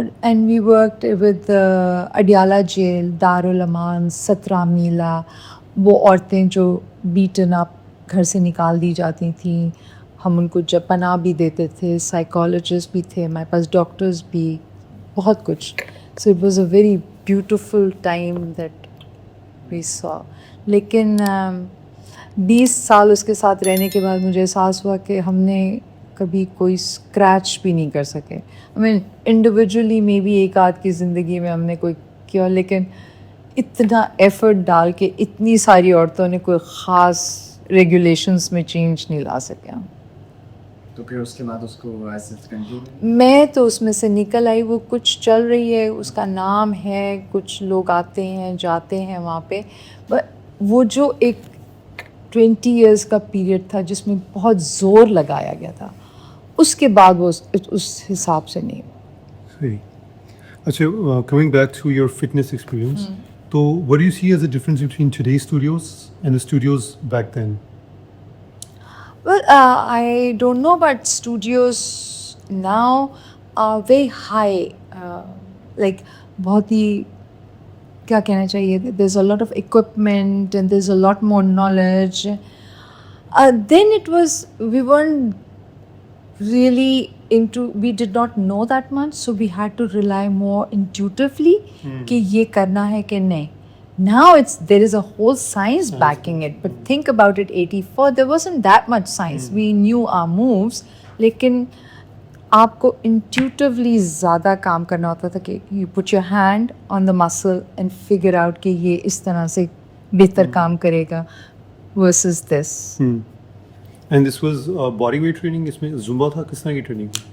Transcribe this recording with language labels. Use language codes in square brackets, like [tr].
[en] And we worked with Adiala Jail, Darul Aman, 17 میلا. [ur] وہ عورتیں جو بیٹن اپ گھر سے نکال دی جاتی تھیں, ہم ان کو جب پناہ بھی دیتے تھے, سائیکالوجسٹ بھی تھے ہمارے پاس, ڈاکٹرز بھی, بہت کچھ. [en] So it was a very beautiful time that we saw. [ur] لیکن 20 سال اس کے ساتھ رہنے کے بعد مجھے احساس ہوا کہ ہم نے کبھی کوئی اسکریچ بھی نہیں کر سکے. I mean انڈیویجولی میں بھی ایک آدھ کی زندگی میں ہم نے کوئی کیا, لیکن اتنا ایفرٹ ڈال کے اتنی ساری عورتوں نے کوئی خاص ریگولیشنس میں چینج نہیں لا سکے. تو پھر اس کے بعد اس کو ایسے میں تو اس میں سے نکل آئی. وہ کچھ چل رہی ہے, اس کا نام ہے, کچھ لوگ آتے ہیں جاتے ہیں وہاں پہ. وہ جو ایک 20 ایئرس کا پیریڈ تھا جس میں بہت زور لگایا گیا تھا, اس کے بعد وہ اس حساب سے نہیں. صحیح. [en] اچھا, coming back to your fitness experience, تو what do you see as the difference between today's studios and the studios back then? Well, I don't know, but studios now are very high. Like [ur] بہت ہی کیا کہنا چاہیے, [en] there's a lot of equipment and there's a lot more knowledge. Then it was, we weren't really into, we did not know that much, so we had to rely more intuitively [ur] کہ یہ کرنا ہے کہ نہیں. [en] Now there is a whole science backing it, but think about it, 84 there wasn't that much science. We knew our moves, [ur] لیکن آپ کو [en] intuitively [ur] زیادہ کام کرنا ہوتا تھا کہ [en] you put your hand on the muscle and figure out [ur] کہ یہ اس طرح سے بہتر کام کرے گا [en] versus this. And this was body weight training, [ur] اس میں زمبا تھا, کس طرح کی ٹریننگ؟